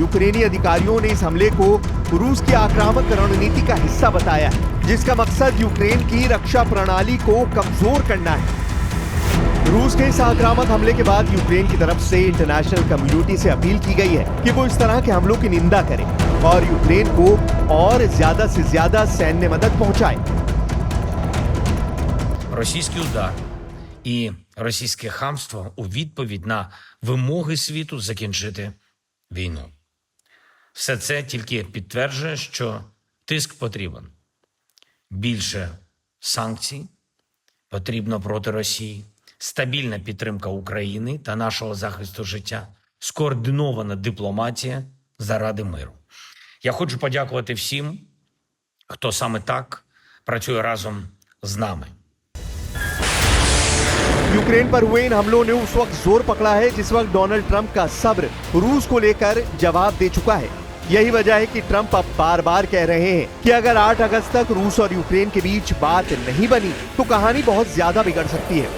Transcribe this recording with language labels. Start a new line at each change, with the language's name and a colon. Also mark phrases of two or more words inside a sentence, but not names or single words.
Hindi: यूक्रेनी अधिकारियों ने इस हमले को रूस की आक्रामक रणनीति का हिस्सा बताया है, जिसका मकसद यूक्रेन की रक्षा प्रणाली को कमजोर करना है। रूस के इस आक्रामक हमले के बाद यूक्रेन की तरफ से
English: international community
Hindi: से अपील की गई है कि वो इस तरह के हमलों की निंदा करे और यूक्रेन को और ज्यादा से ज्यादा सैन्य मदद पहुंचाए।
Ukrainian: Російський удар і російське хамство у відповідь на вимоги світу закінчити війну. Все це тільки підтверджує, що тиск потрібен. Більше санкцій потрібно проти Росії, стабільна підтримка України та нашого захисту життя, скоординована дипломатія заради миру. Я хочу подякувати всім, хто саме так працює разом з нами.
Hindi: यूक्रेन पर हुए इन हमलों ने उस वक्त जोर पकड़ा है जिस वक्त डोनाल्ड ट्रंप का सब्र रूस को लेकर जवाब दे चुका है। यही वजह है कि ट्रंप अब बार बार कह रहे हैं कि अगर 8 अगस्त तक रूस और यूक्रेन के बीच बात नहीं बनी तो कहानी बहुत ज्यादा बिगड़ सकती है।